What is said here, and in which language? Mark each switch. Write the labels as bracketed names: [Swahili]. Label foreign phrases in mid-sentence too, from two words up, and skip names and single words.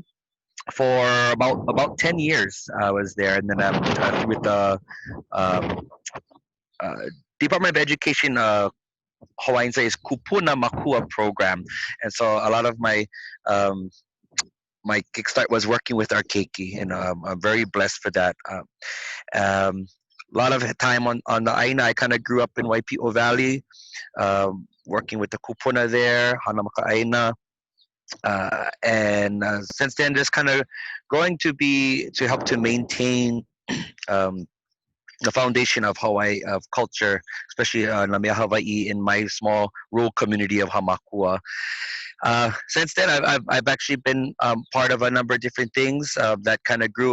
[English] For about 10 years, I was there, and then with the Department of Education Hawaiian studies Kupuna Makua program, and so a lot of my my kickstart was working with our keiki, and I'm very blessed for that. A lot of time on the ʻāina. I kind of grew up in Waipio Valley, working with the kupuna there, [Hawaiian] Hanamaka ʻāina. [English] And since then, just kind of growing to help to maintain the foundation of Hawaii, of culture, especially Lamea Hawaii in my small rural community of Hamakua. Since then, I've actually been part of a number of different things that kind of grew.